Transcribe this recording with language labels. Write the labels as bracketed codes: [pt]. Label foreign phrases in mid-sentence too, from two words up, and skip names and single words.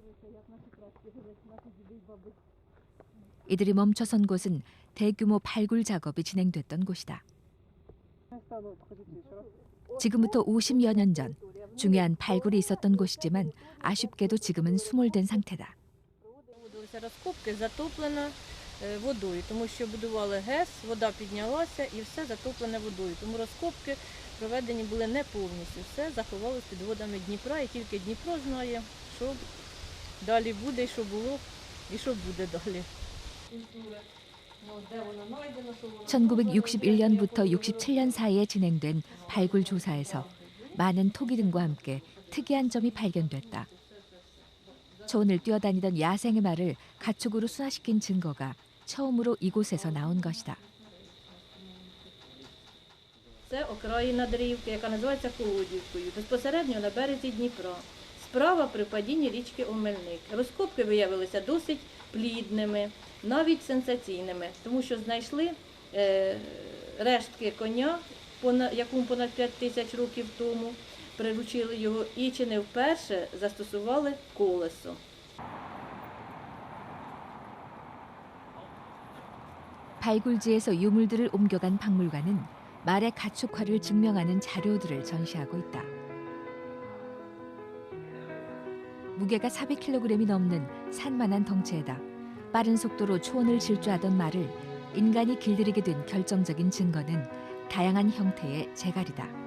[ko] 이들이 멈춰선 곳은 대규모 발굴 작업이 진행됐던 곳이다. 지금부터 50여 년 전 중요한 발굴이 있었던 곳이지만 아쉽게도 지금은 수몰된 상태다. [uk] Розкопки затоплено водою, тому що будували ГЕС, вода піднялася і все затоплене водою. Тому розкопки проведені були не повністю. Все заховалося під водами Дніпра, і тільки Дніпро знає, що далі буде, що було і що буде далі. Де воно знайдено, що воно [ko] 1961년부터 67년 사이에 진행된 발굴 조사에서 많은 토기 등과 함께 특이한 점이 발견됐다. 초원을 뛰어다니던 야생의 말을 가축으로 순화시킨 증거가 처음으로 이곳에서 나온 것이다. [uk] Це окраїна Дрівки, яка називається Колодівкою, безпосередньо на березі Дніпра. Справа при падінні річки Омельник. Розкопки виявилися досить плідними, навіть сенсаційними, тому що знайшли рештки коня, якому понад 5 тисяч років тому, приручили його і чи не вперше застосували колесо. [ko] 발굴지에서 유물들을 옮겨간 박물관은 말의 가축화를 증명하는 자료들을 전시하고 있다. 무게가 400kg이 넘는 산만한 덩치에다 빠른 속도로 초원을 질주하던 말을 인간이 길들이게 된 결정적인 증거는 다양한 형태의 재갈이다.